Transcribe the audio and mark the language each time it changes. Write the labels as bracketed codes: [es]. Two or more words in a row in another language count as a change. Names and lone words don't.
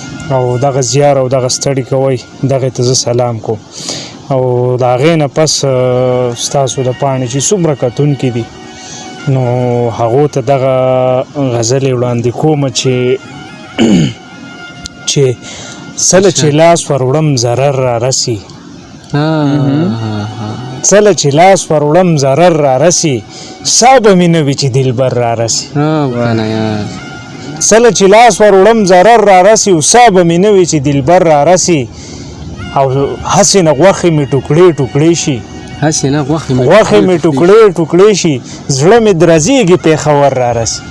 [ps] او دغه زیار او دغه ستړي کوئ، دغې ته زه سلام کوم. او د هغې نه پس، آه، ستاسو د پاڼې چې څومره کتونکي دي، نو هغو ته دغه غزلې وړاندې کومه چې چې «څله چې اچھا. لاس ور وړم ضرر را رسي.» آه، مهم. آه، آه. «څله چې لاس ور وړم ضرر را رسي، سا به مې نه وي چې دلبر را رسي.» آه، کنه یار. «څله چې لاس ور وړم ضرر را رسي، او سا به مې نه وي چې دلبر را رسي. او هسې نه غوښې مې ټوکړې ټوکړې شي.» هسې نه غوښې مې «غوښې مې ټوکړې ټوکړې ټوکړې شي، زړه مې درزېږي پېښور را رسي.»